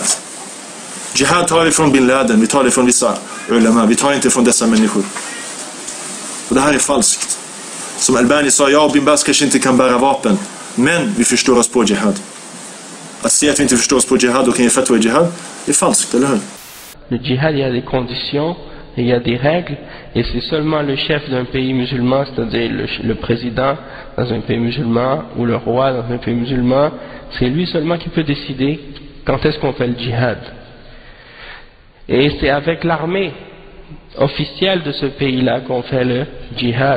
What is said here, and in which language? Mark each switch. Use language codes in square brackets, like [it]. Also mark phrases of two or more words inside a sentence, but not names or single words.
[sv] Jihad tar vi från Bin Laden. Vi tar det från vissa ulama. Vi tar inte från dessa människor. Och det här är falskt. Som Albani sa, jag och Bin Baz kanske inte kan bära vapen, men vi förstår oss på jihad. Att säga att vi inte förstår oss på jihad och kan ge fatwa i jihad är falskt, eller hur? [fr] Le djihad, il y a des conditions, il y a des règles, et c'est seulement le chef d'un pays musulman, c'est-à-dire le président dans un pays musulman, ou le roi dans un pays musulman, c'est lui seulement qui peut décider quand est-ce qu'on fait le djihad. Et c'est avec l'armée officielle de ce pays-là qu'on fait le djihad.